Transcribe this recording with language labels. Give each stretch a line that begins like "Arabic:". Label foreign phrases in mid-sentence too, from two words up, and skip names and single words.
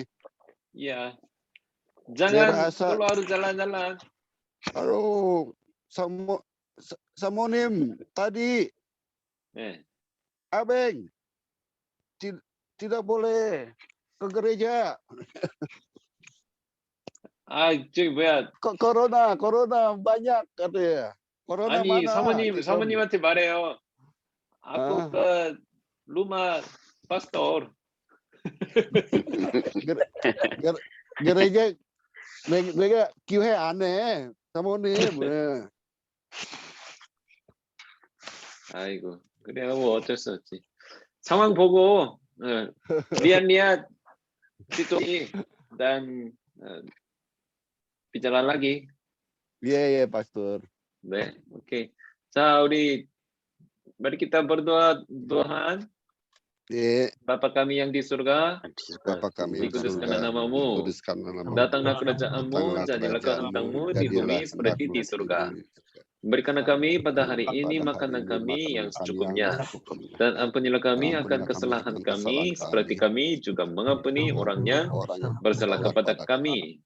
Indonesian: Iya. Jangan Hasan. keluar jalan-jalan. Halo, Samonim, tadi. Abeng, tidak boleh ke gereja.
Korean: 저기 뭐야.
Indonesian: Corona banyak katanya. Corona
Korean: 아니,
Indonesian: mana?
Korean: 사모님한테 말해요.
Indonesian: Aku ke rumah pastor.
Korean: Gereja 내가 교회 안에 사모님. 아이고, 그래요. 뭐 어쩔 수 없지. 상황 보고
Indonesian: lihat situasi dan bicara lagi. Iya, pastor.
Korean: 네, 오케이. 자,
Indonesian: mari kita berdoa. Tuhan, Iya, Bapa kami yang di surga, Bapa kami yang di dikuduskanlah surga, namamu, dikuduskanlah namamu. datanglah kerajaanmu, jadilah kehendakmu di bumi seperti di surga. Berikanlah kami pada hari ini makanan kami yang secukupnya, dan ampunilah kami akan kesalahan kami, seperti kami juga mengampuni orang yang bersalah kepada kami.